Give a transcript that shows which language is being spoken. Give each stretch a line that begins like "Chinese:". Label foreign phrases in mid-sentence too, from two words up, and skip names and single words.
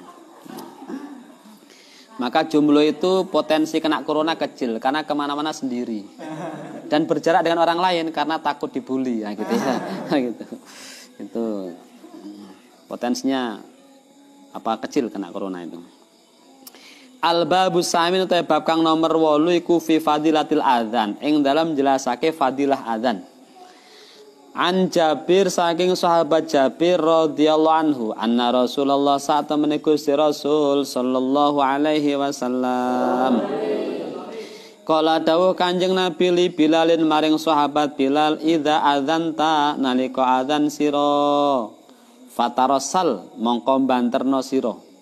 Indonesian: Maka jomblo itu potensi kena corona kecil karena kemana-mana sendiri dan berjarak dengan orang lain karena takut dibully, nah gitu ya. Gitu. Itu potensinya kecil kena corona itu.
Arabic: الباب الثامن
Javanese: utawa bab kang nomor 8 iku
Arabic: في فضيلة الأذان,
Javanese: ing dalam jelasake fadilah adzan.
Arabic: عن جابر
Javanese: saking sahabat Jabir
Arabic: رضي الله عنه أن رسول الله
Javanese: saat temene Gusti Rasul
Arabic: صلى الله عليه وسلم
Javanese: kala dawuh Kanjeng Nabi
Arabic: لبلال
Javanese: maring sahabat Bilal,
Arabic: إذا أذنت
Javanese: nalika adzan sira fatarasal mongko banterno sira,